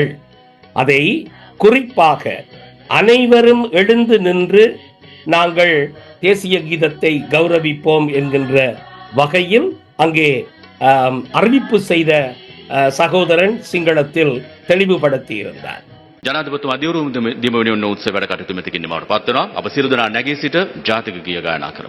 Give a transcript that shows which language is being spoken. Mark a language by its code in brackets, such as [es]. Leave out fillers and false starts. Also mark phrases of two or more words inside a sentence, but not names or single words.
[ta] அதை குறிப்பாக அனைவரும் எழுந்து நின்று நாங்கள் தேசிய கீதத்தை கௌரவிப்போம் என்கின்ற வகையில் அங்கே அறிவிப்பு செய்த சகோதரன் சிங்களத்தில் தெளிவுபடுத்தி இருந்தார். [si] ජනාධිපතිතුමා දියුරුම් දිමවෙනුවෙන් උත්සව වැඩ කටයුතු මෙතකින් නිමවට පත් වෙනවා. අප සියලු දෙනා නැගී සිට ජාතික ගීය ගායනා කරමු.